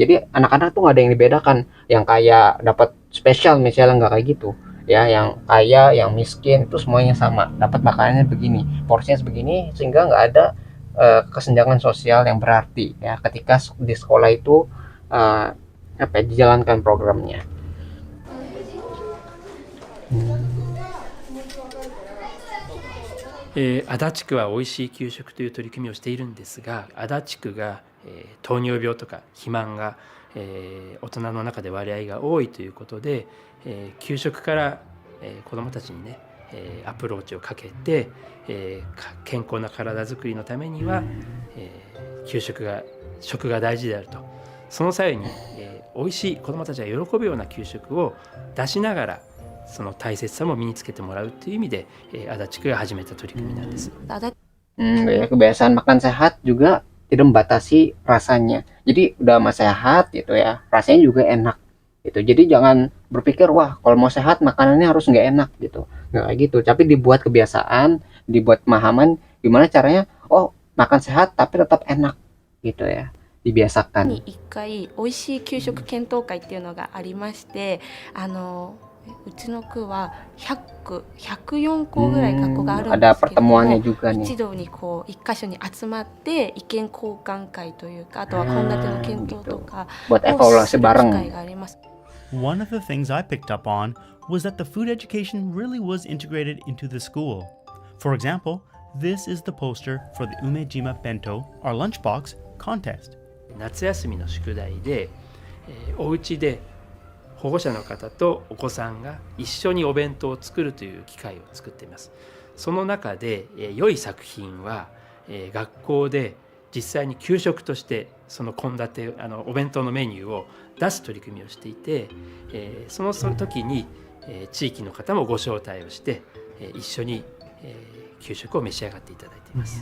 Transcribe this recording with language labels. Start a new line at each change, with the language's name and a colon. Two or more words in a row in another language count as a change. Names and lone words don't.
Indonesian: Jadi anak-anak tuh nggak ada yang dibedakan. Yang kaya dapat spesial misalnya, nggak kayak gitu. Ya, yang kaya, yang miskin itu semuanya sama, dapat makanannya begini, porsinya sebegini, sehingga nggak ada kesenjangan sosial yang berarti ya ketika di sekolah itu dijalankan programnya.
Japanese: 足立区はおいしい給食という取り組みをしているんですが、足立区が、糖尿病とか肥満が、大人の中で割合が多いということで、給食から、子どもたちにね、アプローチをかけて、健康な体づくりのためには、食が大事であると。その際に、おいしい子どもたちが喜ぶような給食を出しながらその大切さも身につけてもらうという意味で、足立区が始めた取り組みなんです。
Indonesian: Kebiasaan makan sehat juga tidak membatasi rasanya. Jadi udah mah sehat gitu ya, rasanya juga enak gitu. Jadi jangan berpikir wah kalau mau sehat makanannya harus nggak enak gitu, nggak kayak gitu. Tapi dibuat kebiasaan, dibuat pemahaman gimana caranya. Oh makan sehat tapi tetap enak gitu ya, dibiasakan.
Japanese: に1回美味しい給食検討会っていうのがありまして、うちの区は104校ぐらい学校があるんですけども、一度にこう一箇所に集まって意見交換会というか、あとは献立の検討とかをする機会があります。
English: One of the things I picked up on was that the food education really was integrated into the school. For example, this is the poster for the Umejima Bento, our lunchbox, contest.
Japanese: 夏休みの宿題で、お家で保護者の方とお子さんが一緒にお弁当を作るという機会を作っています。その中で、良い作品は、学校で実際に給食としてその献立お弁当のメニューを出す取り組みをしていて、その時に、地域の方もご招待をして、一緒に、給食を召し上がっていただいています。